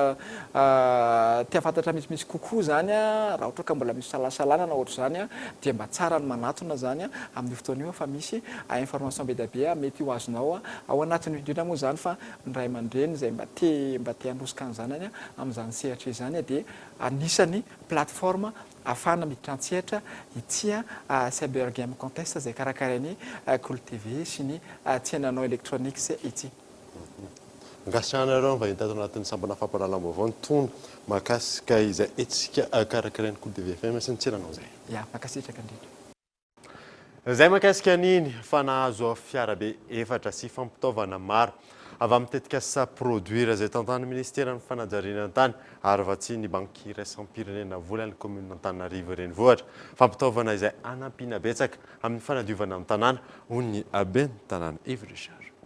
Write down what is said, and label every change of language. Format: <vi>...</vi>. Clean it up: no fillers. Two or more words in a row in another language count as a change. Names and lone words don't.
<mg>te fantatra misy kokoa zany raha ohatra ka mbola misy salasalana na ohatra zany dia mba tsara ny manatona zany amin'ny fotoana io fa misy information be dia be mety ho azonao ao anatin'ny indrindra moa zany fa ny ray aman-dreny zay mba te hanosika an'izany amin'izany sehatra izany dia anisany plateforme afana miditra antsehatra ity</mg> <en>cyber game contest</en> <mg>zay karakarainy Cool TV sy ny tsenanao electronics ity. Ngasanareo vahiny tato anatin'ny sambana fampahalalam-baovao ny tondro mahakasika izay etsika karakarainy Cool TV FM sy ny tsenanao zay. Ya makasitraka indrindra. Zay mahakasika an'iny fa nahazo fiarabe efatra sy fampitaovana maro avy mitetika sa produire zay tantan'ny ministera ny fanajariana tany ary vatsy ny banky iraisam-pirenena vola ny commune Antananarivo renivohitra fampitaovana izay anampiana betsaka amin'ny fanadiovana ny tanàna hoy ny aben'ny tanàna Yves Richard.</mg>